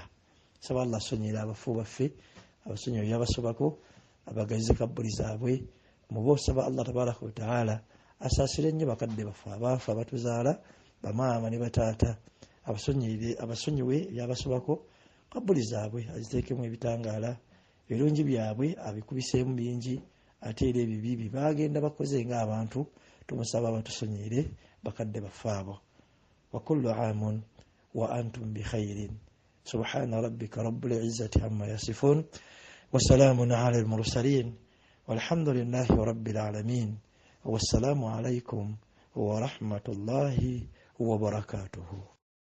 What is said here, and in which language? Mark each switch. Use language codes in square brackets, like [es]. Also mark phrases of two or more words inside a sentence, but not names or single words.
[lg] Saba Allah asonyera abafu baffe, abasonyiwa byabasobako, abagazize kabbuli zaabwe, muba osaba Allah [ar] تبارك وتعالى [lg] asaasire nnyo bakadde baffe abaafa abatuzaala, bamaama ne bataata, abasonyiwe byabasobako, kabbuli zaabwe aziteekemu ebitangaala, ebirungi byabwe abikubiseemu bingi, ate era ebibi bye baagenda bakoze ng'abantu tumusaba batusonyere bakadde baffe abo. [ar] وكل عام وأنتم بخير. سبحان ربك رب العزة عما يصفون وسلام على المرسلين والحمد لله رب العالمين. والسلام عليكم ورحمة الله وبركاته.